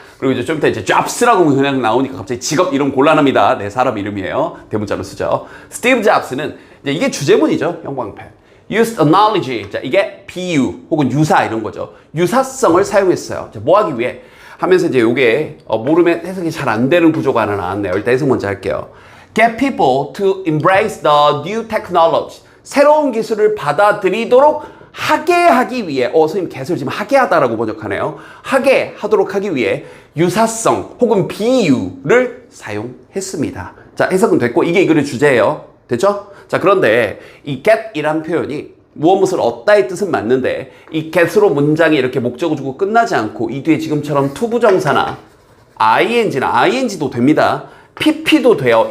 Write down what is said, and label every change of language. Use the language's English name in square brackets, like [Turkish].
[Korean] 그리고 이제 좀 이따 이제 잡스라고 그냥 나오니까 갑자기 직업 이름 곤란합니다. 네, 사람 이름이에요. 대문자로 쓰죠. 스티브 잡스는 이제 이게 주제문이죠. 형광펜. [English] Used analogy. [Korean] 자, 이게 비유 혹은 유사 이런 거죠. 유사성을 사용했어요. 자, 뭐 하기 위해? 하면서 이제 요게 모르면 해석이 잘 안 되는 구조가 하나 나왔네요. 일단 해석 먼저 할게요. [English] Get people to embrace the new technology. [Korean] 새로운 기술을 받아들이도록 하게 하기 위해 선생님 개수를 지금 하게 하다라고 번역하네요. 하게 하도록 하기 위해 유사성 혹은 비유를 사용했습니다. 자, 해석은 됐고 이게 이 글의 주제예요. 됐죠? 자, 그런데 이 get이란 표현이 무엇을 얻다의 뜻은 맞는데 이 get으로 문장이 이렇게 목적을 주고 끝나지 않고 이 뒤에 지금처럼 투부정사나 ing도 됩니다. pp도 돼요.